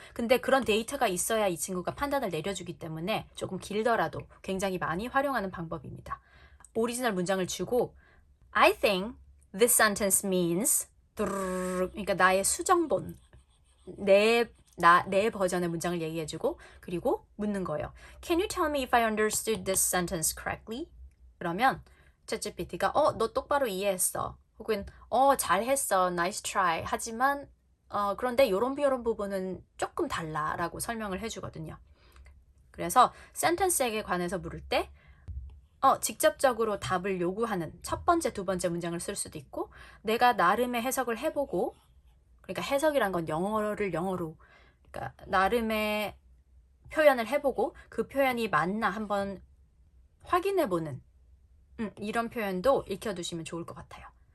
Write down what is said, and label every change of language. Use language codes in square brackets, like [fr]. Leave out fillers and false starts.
[ko] 근데 그런 데이터가 있어야 이 친구가 판단을 내려주기 때문에 조금 길더라도 굉장히 많이 활용하는 방법입니다. 오리지널 문장을 주고 [en] I think this sentence means [ko] 그러니까 나의 수정본 내 버전의 문장을 얘기해주고 그리고 묻는 거예요. [en] Can you tell me if I understood this sentence correctly? [ko] 그러면 챗GPT가 너 똑바로 이해했어. 혹은 잘했어. [en] Nice try. [ko] 하지만 그런데 요런 부분은 조금 달라 라고 설명을 해주거든요. 그래서 센텐스에 관해서 물을 때 직접적으로 답을 요구하는 첫 번째, 두 번째 문장을 쓸 수도 있고 내가 나름의 해석을 해보고 그러니까 해석이란 건 영어를 영어로 그러니까 나름의 표현을 해보고 그 표현이 맞나 한번 확인해보는 이런 표현도 익혀두시면 좋을 것 같아요.